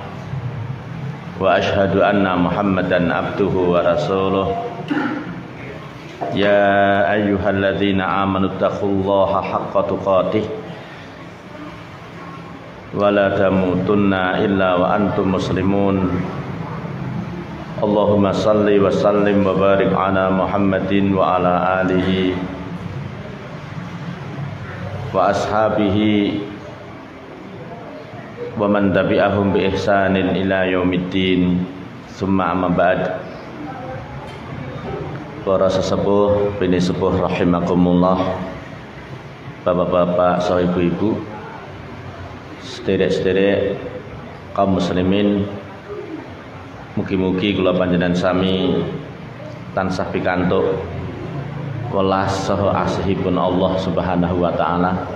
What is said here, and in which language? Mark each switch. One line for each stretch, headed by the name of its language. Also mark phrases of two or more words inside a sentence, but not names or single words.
Arabic: وأشهد أن محمدا عبده ورسوله يا أيها الذين آمنوا اتقوا الله حق تقاته ولا تموتن إلا وأنتم مسلمون اللهم صل وسلم وبارك على محمد وعلى آله وأصحابه ومن تبعهم بإحسان إلى يوم الدين ثم أما بعد.
Javanese: Para sesepuh, bini sepuh rahimakumullah, bapak-bapak, saha ibu-ibu, sederek-sederek kaum muslimin, mugi-mugi kula panjenengan sami tansah pikantuk welas saha asihipun Allah
Arabic: سبحانه وتعالى.